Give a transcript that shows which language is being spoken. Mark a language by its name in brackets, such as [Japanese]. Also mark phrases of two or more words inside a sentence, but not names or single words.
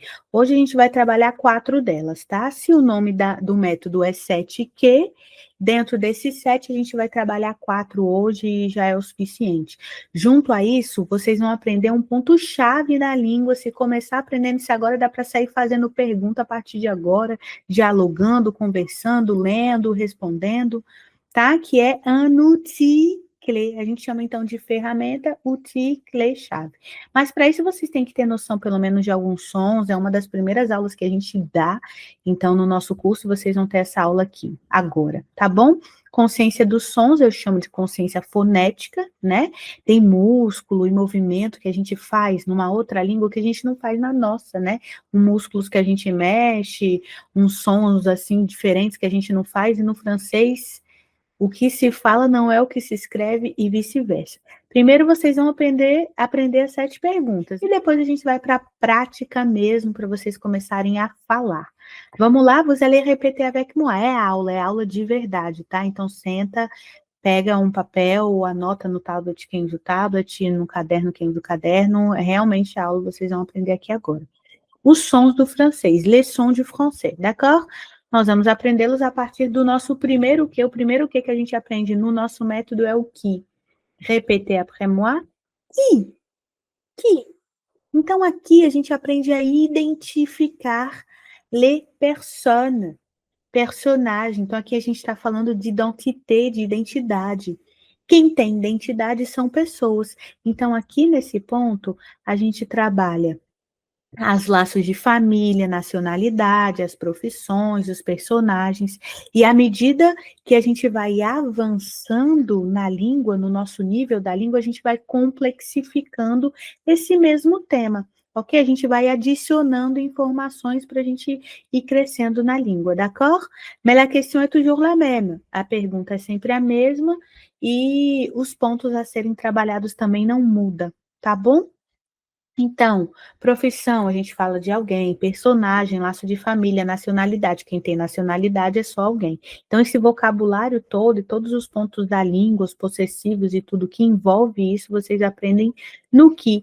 [Portuguese] Hoje a gente vai trabalhar 4 delas, tá? Se o nome do método é 7Q, dentro desses 7 a gente vai trabalhar 4 hoje e já é o suficiente. Junto a isso, vocês vão aprender um ponto-chave da língua. Se começar aprendendo isso agora, dá para sair fazendo pergunta a partir de agora, dialogando, conversando, lendo, respondendo, tá? Que é [French] un outil clé. [Portuguese] A gente chama então de ferramenta, [French] outil, clé, [Portuguese] chave. Mas para isso vocês têm que ter noção pelo menos de alguns sons, é uma das primeiras aulas que a gente dá. Então no nosso curso vocês vão ter essa aula aqui agora, tá bom? Consciência dos sons, eu chamo de consciência fonética, né? Tem músculo e movimento que a gente faz numa outra língua que a gente não faz na nossa, né? Músculos que a gente mexe, uns sons assim diferentes que a gente não faz, e no francês o que se fala não é o que se escreve e vice-versa. Primeiro vocês vão aprender as 7 perguntas e depois a gente vai para a prática mesmo, para vocês começarem a falar. Vamos lá, [French] vous allez répéter avec moi. [Portuguese] É aula de verdade, tá? Então senta, pega um papel, anota no tablet quem usa o tablet, no caderno quem usa o caderno. É realmente a aula, vocês vão aprender aqui agora. Os sons do francês, [French] les sons du français, d'accord? [Portuguese] Nós vamos aprendê-los a partir do nosso primeiro que. O primeiro que a gente aprende no nosso método é o qui. [French] Répétez après moi. Qui. Qui. [Portuguese] Então, aqui a gente aprende a identificar [French] les personnes. [Portuguese] Personagem. Então, aqui a gente está falando de identité, de identidade. Quem tem identidade são pessoas. Então, aqui nesse ponto, a gente trabalha as laços de família, nacionalidade, as profissões, os personagens, e à medida que a gente vai avançando na língua, no nosso nível da língua, a gente vai complexificando esse mesmo tema, ok? A gente vai adicionando informações para a gente ir crescendo na língua, d'accord? [French] Mais la question est toujours la même. [Portuguese] A pergunta é sempre a mesma e os pontos a serem trabalhados também não mudam, tá bom? Então, profissão, a gente fala de alguém, personagem, laço de família, nacionalidade. Quem tem nacionalidade é só alguém. Então, esse vocabulário todo e todos os pontos da língua, os possessivos e tudo que envolve isso, vocês aprendem no que.